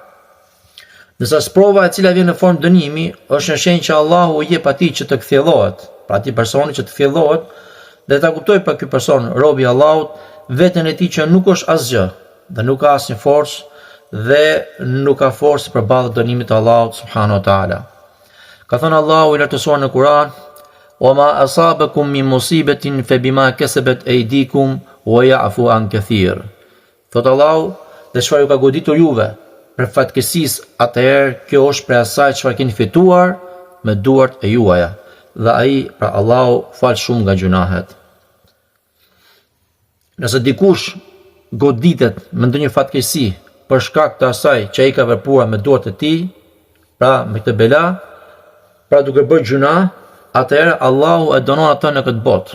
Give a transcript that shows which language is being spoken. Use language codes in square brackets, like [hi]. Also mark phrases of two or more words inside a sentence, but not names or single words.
[sq] Nësa sprova e cila vjen në formë dënimi është një shenjë që Allahu i jep atij që të kthjellohet, pra atij personi që të kthjellohet dhe ta kuptojë për ky person, robi i Allahut, veten e tij që nuk është asgjë dhe nuk ka asnjë forcë dhe nuk ka forcë përballë dënimit të Allahut [ar] سبحانه وتعالى. [sq] Ka thënë Allahu i lartësuar në Kur'an: [ar] "وما أصابكم من مصيبة فبما كسبت أيديكم ويعفو عن كثير." [sq] Thot Allahu, dhe çfarë ju ka goditur juve për fatkeqësisë, atëherë kjo është për asaj çfarë keni fituar me duart e juaja, dhe ai pra Allahu fal shumë nga gjunahet. Nëse dikush goditet me ndonjë fatkeqësi për shkak të asaj që ai ka vepruar me duart e tij, pra me këtë bela, pra duke bërë gjuna, atëherë Allahu e dënon atë në këtë botë.